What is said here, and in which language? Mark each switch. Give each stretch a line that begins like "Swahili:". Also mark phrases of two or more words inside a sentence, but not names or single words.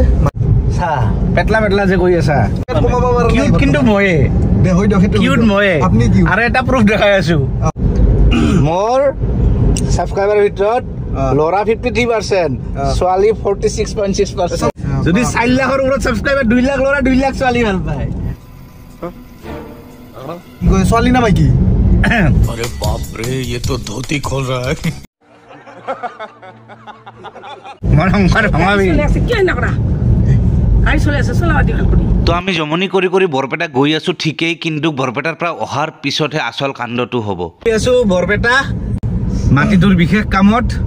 Assamese: চা পেটলা যে গৈ আছা কিন্তু ময়ে কিউট ময়ে আৰু এটা প্ৰুফ দেখাই আছো মোৰ ছাবস্ক্ৰাইবাৰৰ ভিতৰত ল'ৰা 53% ছোৱালী 46.6% যদি 4 লাখৰ ওপৰত ছাবস্ক্ৰাইবাৰ 2 লাখ ল'ৰা 2 লাখ ছোৱালী ভাল পায় ছোৱালী না মাইকি
Hindi: अरे बाप रे ये तो धोती खोल रहा है
Assamese: তো আমি জমনি কৰি কৰি বৰপেটা গৈ আছো ঠিকেই কিন্তু বৰপেটাৰ পৰা অহাৰ পিছতহে আচল কাণ্ডটো হ'ব আছো বৰপেটা মাটিটোৰ বিশেষ কামত